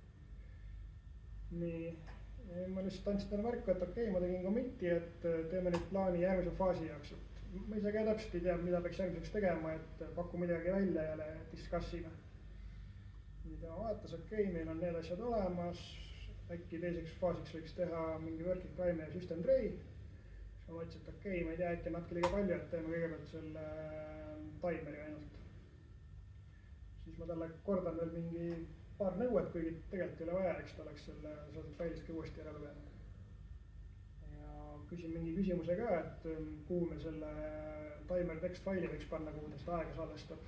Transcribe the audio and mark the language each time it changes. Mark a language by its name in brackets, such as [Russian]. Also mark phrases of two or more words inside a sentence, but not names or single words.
[Estonian] nii, ma lihtsalt andsin talle märku, et okei, ma tegin commit'i, et teeme nüüd plaani järgmise faasi jaoks, et ma ise ka täpselt ei tea, mida peaks järgmiseks tegema, et paku midagi välja jälle discuss'ime. nii tema vaatas, okei, meil on need asjad olemas, äkki teiseks faasiks võiks teha mingi [English] working time [Estonian] ja [English] system tray. [Estonian] siis ma mõtlesin, et okei, ma ei tea, äkki natuke liiga palju, et teeme kõigepealt selle timeri ainult. siis ma talle kordan veel mingi paar nõuet, kuigi tegelikult ei ole vaja, eks ta oleks selle saadud failist ka uuesti ära lugenud. ja küsin mingi küsimuse ka, et kuhu me selle [English] timer text [Estonian] faili võiks panna, kuhu ta seda aega salvestab.